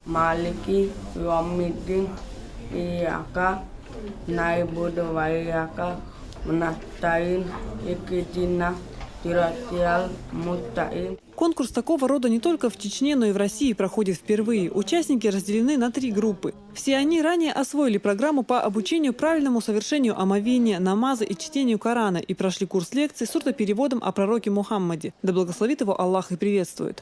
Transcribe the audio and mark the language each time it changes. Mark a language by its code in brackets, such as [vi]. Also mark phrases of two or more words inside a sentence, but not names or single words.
[ar] مالك يوم الدين إياك نعبد وإياك نستعين اهدنا الصراط المستقيم. [ru] Конкурс такого рода не только в Чечне, но и в России проходит впервые. Участники разделены на 3 группы. Все они ранее освоили программу по обучению правильному совершению омовения, намаза и чтению Корана и прошли курс лекций с сурдопереводом о пророке Мухаммаде. Да благословит его Аллах и приветствует.